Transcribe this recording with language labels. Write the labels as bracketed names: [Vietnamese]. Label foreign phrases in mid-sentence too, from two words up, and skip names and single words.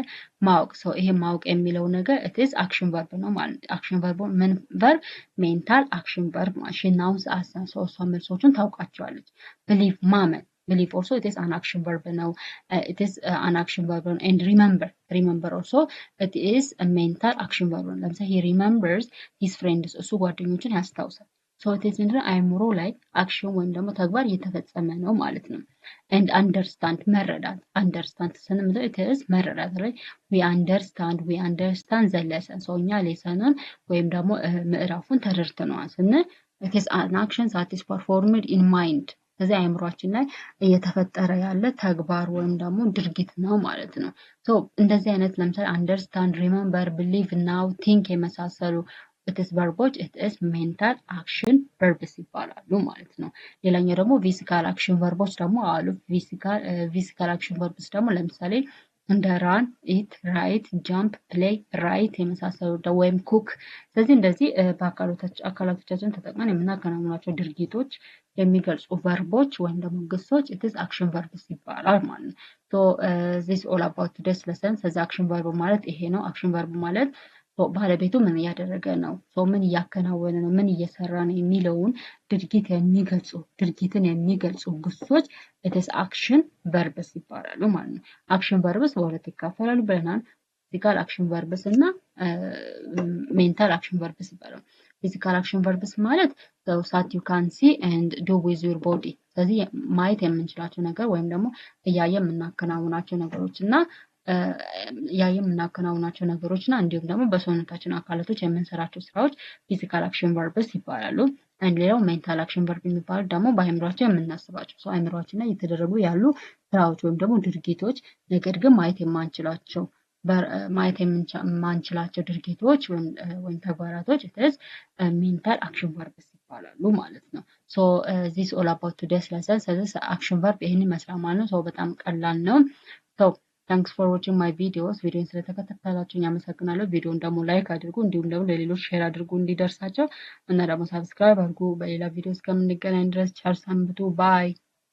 [Amharic] ማወቅ ይሄ ማወቅ የሚለው ነገር [English] it is አክሽን verb [Amharic] ነው ማለት ነው። [English] አክሽን verb ምን verb ሜንታል አክሽን verb ማለት she knows the answer [Amharic] እሷ መልሶቹን ታውቃቸዋለች። [English] believe ማመን believe also it is an action verb now it is an action verb and remember also it is a mental action verb ለምሳሌ he remembers his friends [Amharic] እሱ ጓደኞችን ያስታውሳል። [English] it is [Amharic] ምንድነው አይምሮ ላይ አክሽን ወይም ደግሞ ተግባር እየተፈጸመ ነው ማለት ነው። [English] and understand [Amharic] መረዳት understand ስንል [English] it is [Amharic] መረዳት ላይ [English] we understand the lesson [Amharic] እኛ ሌሰንን ወይም ደግሞ ምዕራፉን ተረድተነዋል ስንል [English] it is an action that is performed in mind [Amharic] ስለዚህ አይምሮአችን ላይ እየተፈጠረ ያለ ተግባር ወይም ደግሞ ድርጊት ነው ማለት ነው። እንደዚህ አይነት ለምሳሌ አንደርስታንድ፣ ሪመምበር፣ ቢሊቭ፣ ናው፣ ቲንክ የመሳሰሉ [English] it is verboች it is mental action verbs [Amharic] ይባላሉ ማለት ነው። ሌላኛው ደግሞ [English] physical action verbዎች [Amharic] ደግሞ አሉ። physical [English] action verbs [Amharic] ደግሞ ለምሳሌ እንደ [English] run, eat, write, jump, play, write [Amharic] የመሳሰሉ ወይም cook። ስለዚህ እንደዚህ አካላቶቻችን ተጠቅመን የምናከናውናቸው ድርጊቶች የሚገልጹ ቨርቦች ወይም ደግሞ ግሶች it [English] is action verbs [Amharic] ይባላል ማለት ነው። [English] so this all about today's lesson። [Amharic] ስለዚህ [English] action verb [Amharic] ማለት ይሄ ነው። action verb ማለት ባለቤቱ ምን እያደረገ ነው፣ ሰው ምን እያከናወነ ነው፣ ምን እየሰራ ነው የሚለውን ድርጊትን የሚገልጹ ግሶች [English] it is action verbs [Amharic] ይባላሉ ማለት ነው። [English] action verbs [Amharic] በሁለት ይከፈላሉ ብለናል። [English] physical action verbs [Amharic] እና [English] mental action verbs [Amharic] ይባላሉ። [English] physical action verbs [Amharic] ማለት [English] those that you can see and do with your body። [Amharic] ስለዚህ ማየት የምንችላቸው ነገር ወይም ደግሞ እያየን የምናከናውናቸው ነገሮች እና እንዲሁም ደግሞ በሰውነታችን አካላቶች የምንሰራቸው ስራዎች [English] physical action verbs [Amharic] ይባላሉ። ሌላው [English] mental action verb [Amharic] የሚባሉ ደግሞ በአእምሯችን የምናስባቸው ሰው አእምሯችን ላይ የተደረጉ ያሉ ስራዎች ወይም ደግሞ ድርጊቶች ነገር ግን ማየት የማንችላቸው ድርጊቶች ወይም ተግባራቶች [English] it is mental action verbs [Amharic] ይባላሉ ማለት ነው። [English] so this all about today's lesson። [Amharic] ስለዚህ [English] action verb [Amharic] ይሄን ይመስላል ማለት ነው። በጣም ቀላል ነው። [English] so thanks for watching my videos። [Amharic] ቪዲዮን ስለተከታተላችሁኝ አመሰግናለሁ። ቪዲዮን ደግሞ ላይክ አድርጉ፣ እንዲሁም ደግሞ ለሌሎች ሼር አድርጉ እንዲደርሳቸው እና ደግሞ ሰብስክራይብ አድርጉ። በሌላ ቪዲዮ እስከምንገናኝ ድረስ ቸር ሰንብቱ። ባይ